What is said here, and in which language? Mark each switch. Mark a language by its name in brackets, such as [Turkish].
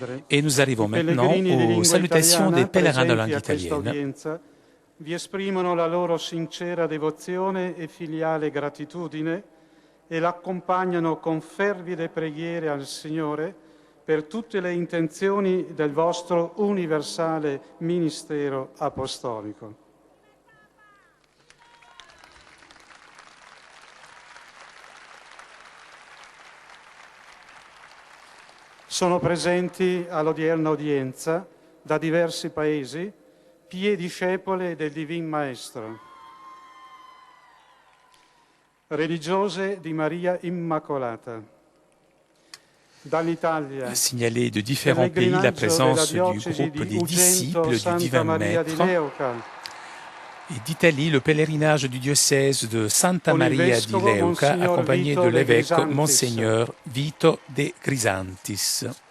[French] Et nous arrivons maintenant aux salutations des pèlerins de langue italienne. [Italian] Vi esprimono la loro sincera devozione e filiale gratitudine e l'accompagnano con fervide preghiere al Signore per tutte le intenzioni del vostro universale ministero apostolico. Sono presenti all'odierna udienza da diversi paesi pie discepole del Divin Maestro, religiose di Maria Immacolata. Dall'Italia, [French] signaler de différents pays la présence du groupe des disciples du Divin Maître. Et d'Italie, le pèlerinage du diocèse de Santa Maria di Leuca, accompagné de l'évêque Monseigneur Vito de Grisantis.